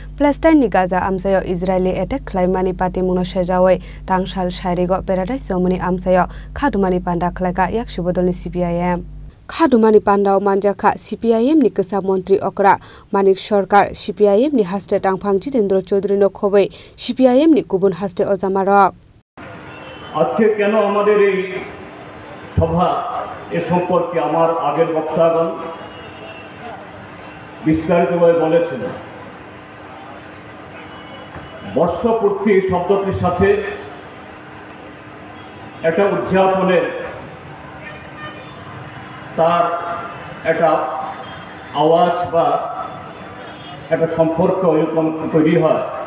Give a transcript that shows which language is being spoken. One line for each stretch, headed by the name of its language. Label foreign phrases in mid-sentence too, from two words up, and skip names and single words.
Kok Borok: Palestine ni Gaza amsayo Israeli attack claimani party muno sejawai tangshal sharigo paradise somani amsayo khadumani panda khlaka yak shibodolni CPIM khadumani pandao manjaka CPIM ni kasa মন্ত্রী okra manik sarkar CPIM ni haste tangphang Jitendra Choudhury no khobai CPIM ni kubun haste ojamarok
Bangla: আজকে কেন আমাদের এই সভা এ সম্পর্কে আমার আগের বক্তাগণ বিস্তারিতভাবে বলেছেন বর্ষপূর্তি শব্দটির সাথে একটা উদযাপনের তার একটা আওয়াজ বা একটা সম্পর্ক এরকম তৈরি হয়